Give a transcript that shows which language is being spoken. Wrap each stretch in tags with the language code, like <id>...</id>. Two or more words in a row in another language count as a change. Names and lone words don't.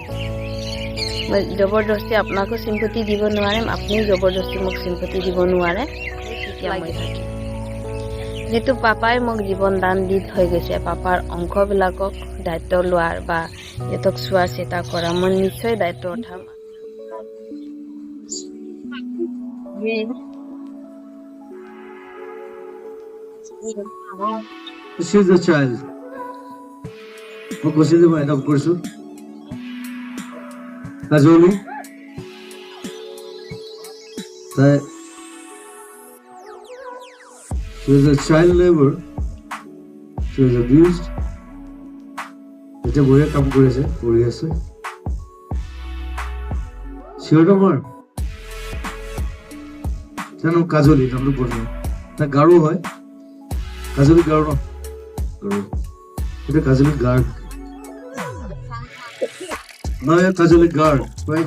<as>মই জবৰদস্তি আপোনাকো চিম্পতি দিব নোৱাৰিম, আপুনিও জবৰদস্তি মোক চিম্পতি দিব নোৱাৰে। তেতিয়া মই থাকিম। যিটো পাপাই মোক জীৱন দান দি থৈ গৈছে, পাপাৰ অংশবিলাকক দায়িত্ব লোৱাৰ বা সিহঁতক চোৱা চিতা কৰা, মই নিশ্চয় দায়িত্ব উঠাম।</as> <en>She's a child.</en> <as>মই কৈছিলো মই এডপ্ট কৰিছো কাজলি, তাই</as> <en>she was a child labor, she was abused.</en> <as>এতিয়া বঢ়িয়া কাম কৰি আছে। চিঞৰটো আমাৰ জানো কাজলি নামটো পঢ়িম, তাই গাৰো হয়। কাজলি গাৰো ন, গাৰো এটা কাজলি গাৰ্ড নহয়, কাজলি গাৰ্ড ৰাইট।</as>